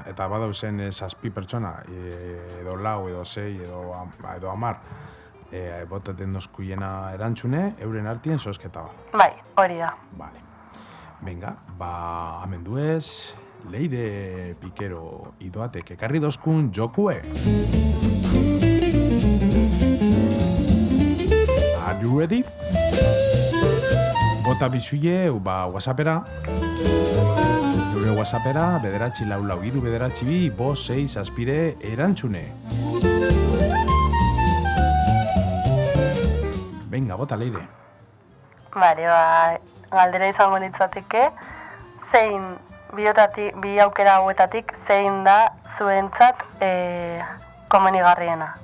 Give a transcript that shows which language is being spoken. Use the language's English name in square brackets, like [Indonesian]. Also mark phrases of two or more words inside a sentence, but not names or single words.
[Basque] Eta badau zen 7 pertsona, edo 4, edo 6, edo 10, botaten dozkuiena erantzune, euren hartien zozketa ba. Bai, hori da. Vale. Venga, amenduez, leire, pikero, idoatek, ekarri dozkun jokue. [English] Are you ready? [Basque] Bota bizuie, WhatsAppera. Gure WhatsAppera, 944 aspire erantzune. Venga, bota leire. Bale, galdera izango litzateke, zein bi aukera hauetatik zein da zuentzat komenigarriena.